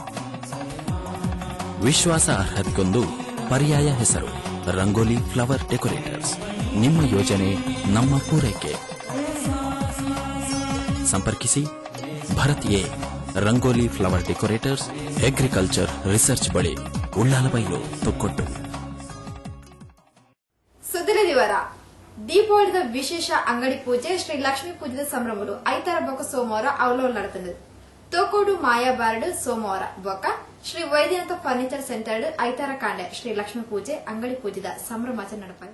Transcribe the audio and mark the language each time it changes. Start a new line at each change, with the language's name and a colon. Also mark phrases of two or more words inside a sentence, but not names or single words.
Kannada: ವಿಶ್ವಾಸ ಅರ್ಹತೆಗೊಂದು ಪರ್ಯಾಯ ಹೆಸರು ರಂಗೋಲಿ ಫ್ಲವರ್ ಡೆಕೋರೇಟರ್ಸ್. ನಿಮ್ಮ ಯೋಜನೆ ನಮ್ಮ ಪೂರೈಕೆ. ಸಂಪರ್ಕಿಸಿ ಭರತ್ ಎ, ರಂಗೋಲಿ ಫ್ಲವರ್ ಡೆಕೋರೇಟರ್ಸ್, ಅಗ್ರಿಕಲ್ಚರ್ ರಿಸರ್ಚ್ ಬಳಿ, ಉಳ್ಳಾಲಬೈಲು, ತೊಕ್ಕೊಟ್ಟು.
Tulu: ಸುದ್ದಿಲ ವಿವರ. ದೀಪಾವಳಿದ ವಿಶೇಷ ಅಂಗಡಿ ಪೂಜೆ ಶ್ರೀ ಲಕ್ಷ್ಮೀ ಪೂಜೆದ ಸಂಭ್ರಮಗಳು ಐತಾರ ಬೊಕ ಸೋಮವಾರ ಅವಲೋಲ್ ನಡೆತದೆ. ತೋಕೋಡು ಮಾಯಾ ಬಾರ್ಡ್ ಸೋಮವಾರ ಬೊಕ ಶ್ರೀ ವೈದ್ಯನಾಥ ಫರ್ನಿಚರ್ ಸೆಂಟರ್ ಐತಾರ ಕಾಂಡೆ ಶ್ರೀ ಲಕ್ಷ್ಮೀ ಪೂಜೆ ಅಂಗಡಿ ಪೂಜೆದ ಸಂಭ್ರಮಾಚರಣೆ ನಡೆಪಾಯಿರು.